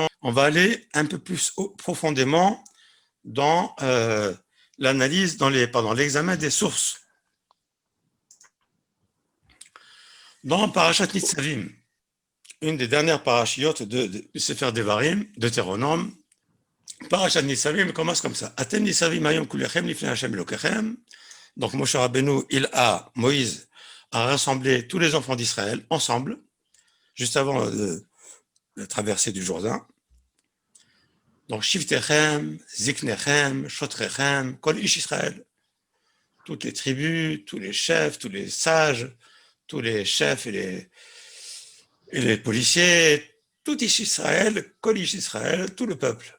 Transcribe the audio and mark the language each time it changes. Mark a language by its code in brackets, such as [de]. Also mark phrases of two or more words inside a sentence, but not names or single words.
[fr] On va aller un peu plus profondément dans l'analyse, dans l'examen des sources. Dans Parashat Nitzavim, une des dernières parachiotes du Sefer Devarim, Deutéronome, Parashat Nitzavim commence comme ça. [he] אתם נצבים היום כלכם לפני השם אלקיכם. [fr] Donc Moshe Rabbeinu, Moïse a rassemblé tous les enfants d'Israël ensemble, juste avant la traversée du Jourdain. [he] Donc שבטיכם, זקניכם, שוטריכם, כל איש ישראל. [fr] Toutes les tribus, tous les chefs, tous les sages, tous les chefs et les policiers, tout [he] איש ישראל, כל איש ישראל, [fr] tout le peuple.